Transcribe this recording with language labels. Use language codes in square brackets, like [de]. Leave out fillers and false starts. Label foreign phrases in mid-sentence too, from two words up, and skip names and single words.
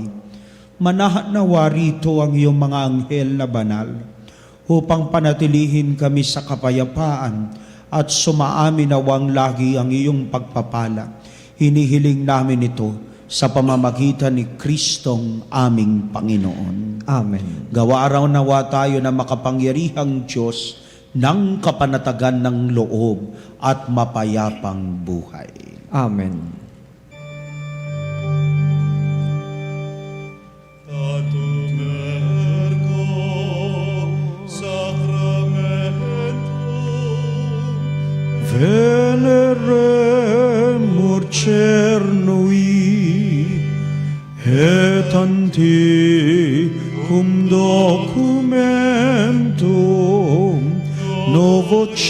[tl] Manahan nawa rito ang iyong mga anghel na banal upang panatilihin kami sa kapayapaan at sumaamin nawang lagi ang iyong pagpapala. Hinihiling namin ito sa pamamagitan ni Kristong aming Panginoon. Amen. Gawa araw nawa tayo na makapangyarihang Diyos ng kapanatagan ng loob at mapayapang buhay. Amen. [la] Tatum ergo sacramentum veneremur cernui et antiquum documentum novo